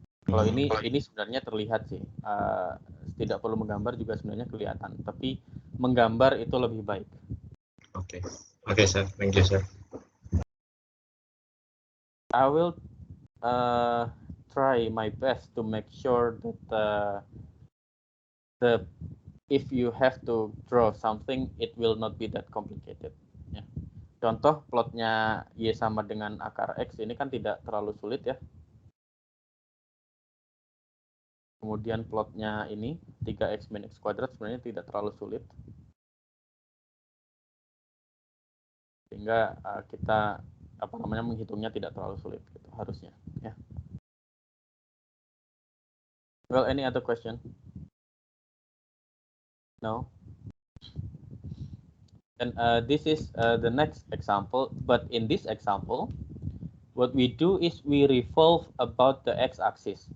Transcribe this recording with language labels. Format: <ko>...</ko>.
<id>Kalau ini sebenarnya terlihat sih, tidak perlu menggambar juga sebenarnya kelihatan, tapi menggambar itu lebih baik.</id> <en>Oke, sir. Thank you, sir. I will try my best to make sure that if you have to draw something, it will not be that complicated.</en> <id>Ya. Contoh plotnya Y sama dengan akar X ini kan tidak terlalu sulit ya. Kemudian plotnya ini 3x min x kuadrat sebenarnya tidak terlalu sulit. Sehingga kita menghitungnya tidak terlalu sulit gitu, harusnya ya.</id> <en>Well, any other question? No. And this is the next example, but in this example, what we do is we revolve about the x-axis.</en>